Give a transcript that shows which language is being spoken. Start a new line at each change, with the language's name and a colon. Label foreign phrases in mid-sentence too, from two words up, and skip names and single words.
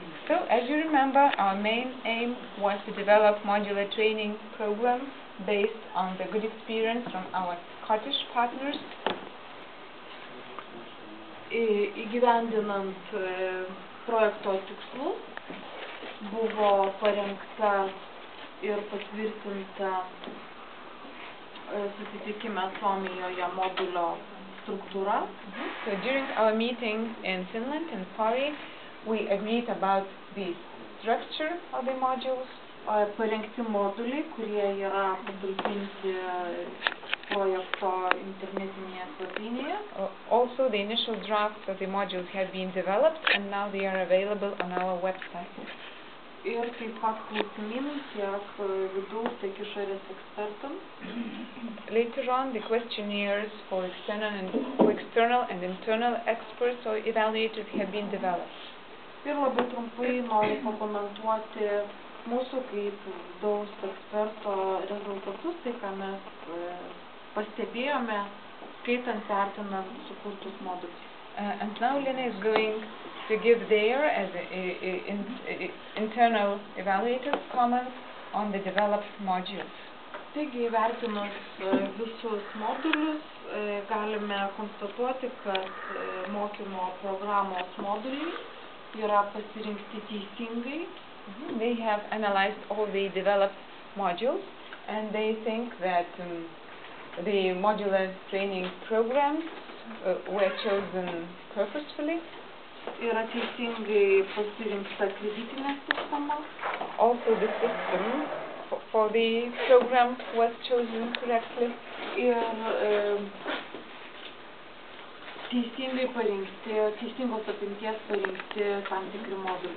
English: So, as you remember, our main aim was to develop modular training programs based on the good experience from our Scottish partners.
Lithuanian: Įgyvendinant projekto tikslus buvo parengta ir patvirtinta susitikime Suomijoje modulio struktūra.
English: So during our meeting in Finland, in Pori, we agreed about the structure of the modules.
Lithuanian: Parengti moduliai, kurie yra patalpinti projekto internetinėje svetainėje.
English: Also, the initial drafts of the modules have been developed and now they are available on our website.
Lithuanian: Ir taip pat klausimynai tiek vidaus, tiek išorės ekspertams.
English: Later on, the questionnaires for external and internal experts or evaluators have been developed.
Lithuanian: Ir labai trumpai noriu pakomentuoti mūsų kaip vidaus eksperto rezultatus, tai ką mes pastebėjome, skaitant, vertinant sukurtus modulius.
English: And now Lena is going to give their as internal evaluators comments on the developed modules.
Lithuanian: Taigi, vertinus visus modulius, galime konstatuoti, kad mokymo programos moduliai yra pasirinkti teisingai.
English: They have analyzed all the developed modules and they think that the modular training programs were chosen purposefully.
Lithuanian: Yra teisingai pasirinkta kreditinė sistema.
English: Also the system for the program was chosen correctly.
Lithuanian: Ir teisingai parinkti, teisingos apimties parinkti tam tikri moduliai.